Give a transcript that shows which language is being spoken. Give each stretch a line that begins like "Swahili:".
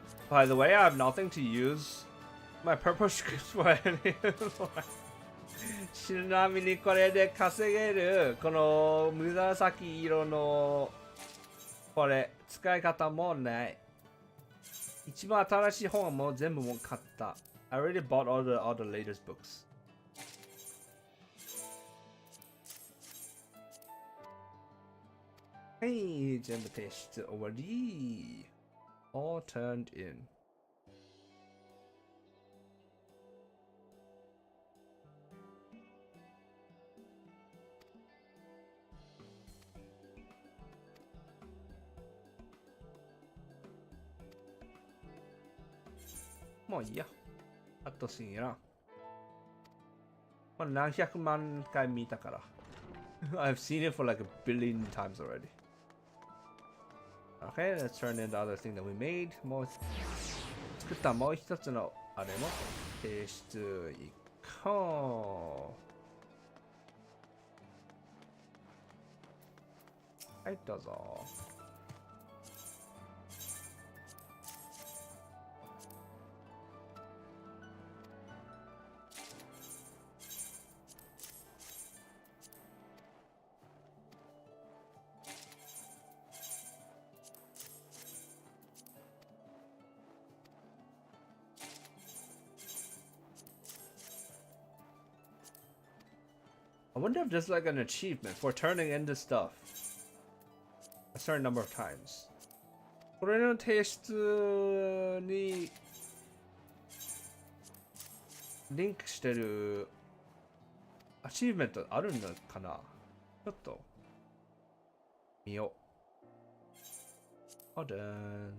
English: By the way, I have nothing to use my purple scripts for anymore.
Japanese: ちなみにこれで稼げるこの紫色のこれ使い方もない。一番新しい本はもう全部もう買った。
English: I already bought all the latest books.
Japanese: はい、全部提出終わり。
English: All turned in.
Japanese: もういいや。あとすんやな。これ何百万回見たから。
English: I've seen it for like a billion times already. Okay, let's turn in the other thing that we made.
Japanese: もう作ったもう一つのあれも提出いこう。はい、どうぞ。
English: I wonder if there's like an achievement for turning into stuff a certain number of times.
Japanese: これの提出にリンクしてるアチーブメントあるのかな。ちょっと見よう。
English: Hold on.